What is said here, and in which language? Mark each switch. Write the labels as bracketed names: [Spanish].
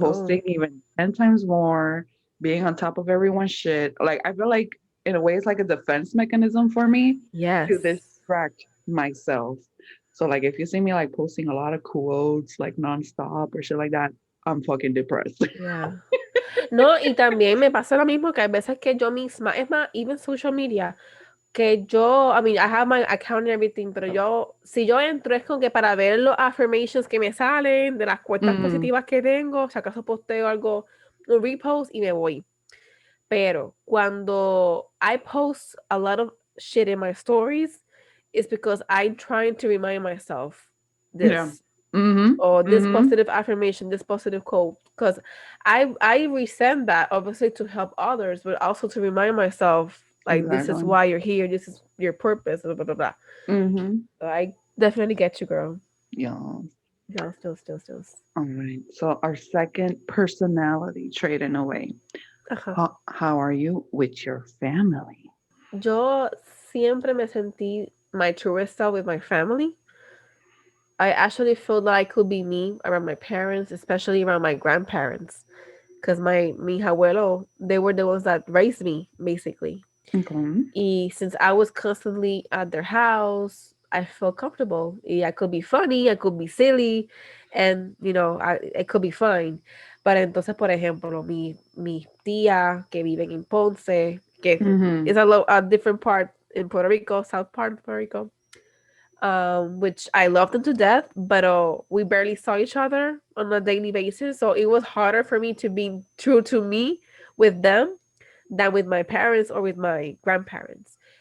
[English] posting even 10 times more, being on top of everyone's shit. Like, I feel like in a way it's like a defense mechanism for me yes. to distract myself. So like, if you see me like posting a lot of quotes like nonstop or shit like that, I'm fucking depressed. Yeah. [Spanish] No, y también me pasa lo mismo que hay veces que yo misma, es más, [English] even social media, [Spanish] que yo, [English] I mean, I have my account and everything, [Spanish] pero si yo entro es como que para ver los affirmations que me salen, de las cuentas Mm, positivas que tengo, si acaso posteo algo, un repost y me voy. Pero cuando [English] I post a lot of shit in my stories, it's because I'm trying to remind myself yeah. this. Mhm. or this Mhm. positive affirmation, this positive quote. Because I resent that obviously to help others, but also to remind myself like this is Exactly. why you're here, this is your purpose, blah blah blah. Blah. Mhm. So I definitely get you, girl. Yeah. Yeah, still. All right. So our second personality trait in a way. Ajá. How are you with your family? [Spanish] Yo siempre me sentí [English] my truest self with my family. I actually feel that I could be me around my parents, especially around my grandparents, because my [Spanish] mi abuelo, [English] they were the ones that raised me, basically. Okay. Y since I was constantly at their house, I felt comfortable. Y I could be funny, I could be silly, and it could be fine. [Spanish] But entonces, por ejemplo, mi tía que viven en Ponce, que is Mhm. [English] a different part in Puerto Rico, south part of Puerto Rico, which I loved them to death, but we barely saw each other on a daily basis. So it was harder for me to be true to me with them than with my parents or with my grandparents.